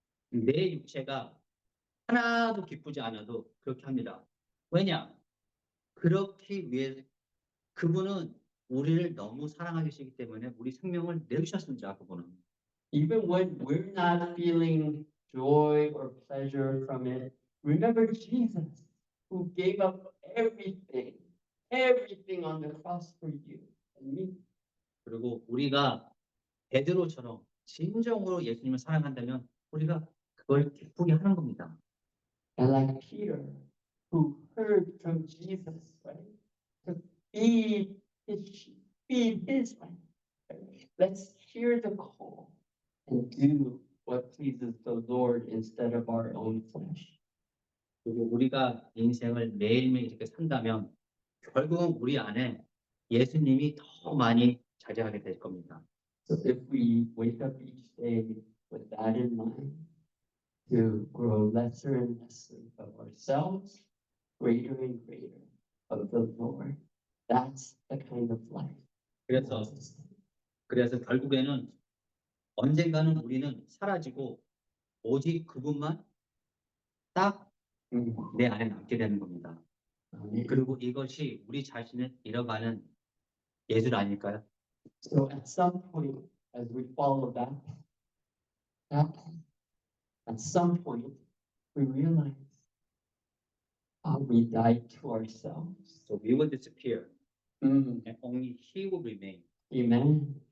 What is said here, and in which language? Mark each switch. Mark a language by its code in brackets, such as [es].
[ko] 내 육체가 하나도 기쁘지 않아도 그렇게 합니다. 왜냐? 그렇기 위해 그분은 우리를 너무 사랑하시기 때문에 우리 생명을 내주셨습니다. 그분은. [en] Even when we're not feeling joy or pleasure from it, remember Jesus, who gave up everything on the cross for you and me. [ko] 그리고 우리가 베드로처럼 진정으로 예수님을 사랑한다면 우리가 그걸 기쁘게 하는 겁니다. [en] And like Peter, who heard from Jesus, right? To feed his sheep, feed his lamb. Right? Let's hear the call and do what pleases the Lord instead of our own flesh. [ko] 그리고 우리가 인생을 매일매일 이렇게 산다면 결국은 우리 안에 예수님이 더 많이 자리하게 될 겁니다. [en] So if we wake up each day with that in mind, to grow lesser and lesser of ourselves, greater and greater of the Lord, that's the kind of life. we [ko] 그래서 [en] want to live. [ko] 그래서 결국에는 언젠가는 우리는 사라지고 오직 그분만 딱 내 안에 남게 되는 겁니다. Amen. 그리고 이것이 우리 자신을 잃어가는 예술 아닐까요? [en] So at some point, as we follow that path, at some point, we realize we died to ourselves. So we will disappear Mm. and only He will remain. Amen.